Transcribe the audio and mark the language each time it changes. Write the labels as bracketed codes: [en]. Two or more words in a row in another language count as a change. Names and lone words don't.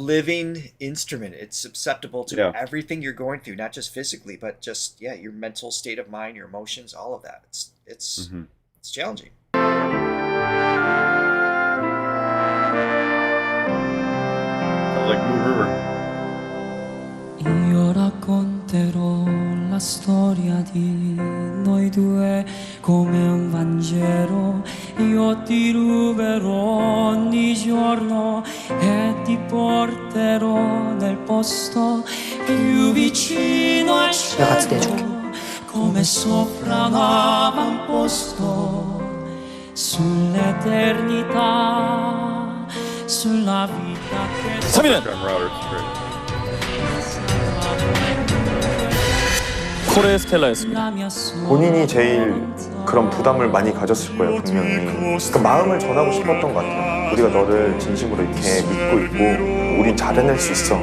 [en] It's a living instrument. It's susceptible to everything you're going through, not just physically, but just your mental state of mind, your emotions, all of that. It's challenging. Sounds like Moon River. [it] Io racconterò la storia di noi due come un Vangelo. Io ti ruberò ogni giorno e ti porterò nel posto più vicino al cielo, come sopra un avamposto sull'eternità, sulla vita che [ko] 3위는 포레스텔라였습니다. 본인이 제일 그런 부담을 많이 가졌을 거예요, 분명히. 그 마음을 전하고 싶었던 것 같아요. 우리가 너를 진심으로 이렇게 믿고 있고 우린 잘해낼 수 있어.